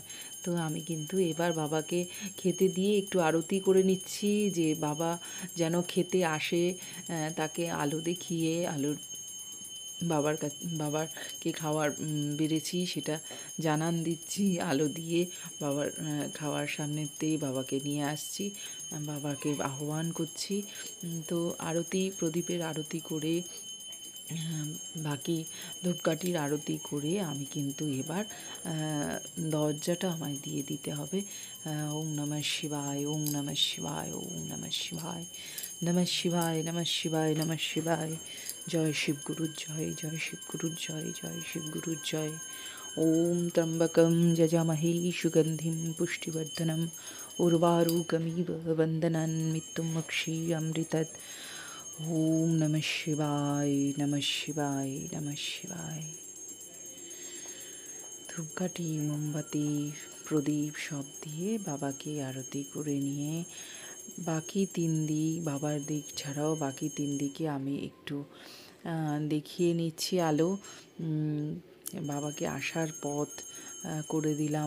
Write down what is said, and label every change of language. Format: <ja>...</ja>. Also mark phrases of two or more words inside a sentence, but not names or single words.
<bn>তো আমি কিন্তু এবার বাবাকে খেতে দিয়ে একটু আরতি করে নিচ্ছি, যে বাবা যেন খেতে আসে, তাকে আলো দেখিয়ে বাবারকে খাওয়ার বেড়েছি সেটা জানান দিচ্ছি, আলো দিয়ে বাবার খাওয়ার সামনেতেই বাবাকে নিয়ে আসছি, বাবাকে আহ্বান করছি। তো আরতি, প্রদীপের আরতি করে, বাকি ধূপকাঠির আরতি করে আমি কিন্তু এবার দরজাটা আমায় দিয়ে দিতে হবে।</bn> <sa>ওং নমঃ শিবায়, ওং নমঃ শিবায়, ওং নমঃ শিবায়, নমঃ শিবায়, নমঃ শিবায়, নমঃ শিবায়।</sa> <bn>জয় শিবগুরুর জয়, জয় শিবগুরুর জয়, জয় শিবগুরুর জয়।</bn> <sa>ওম ত্র্যম্বকম যজামহে সুগন্ধিম পুষ্টিবর্ধনম উর্বারুকমিব বন্দনান মৃত্যুমক্ষীয়মৃতৎ। ওম নমঃ শিবায়, নমঃ শিবায়, নমঃ শিবায়।</sa> <bn>ধূপকাঠি, মোমবাতি, প্রদীপ সব দিয়ে বাবাকে আরতি করে নিয়ে বাকি 3 দিক, বাবার দিক ছাড়াও বাকি 3 দিকে আমি একটু দেখিয়ে নিচ্ছি আলো। বাবাকে আসার পথ করে দিলাম।</bn>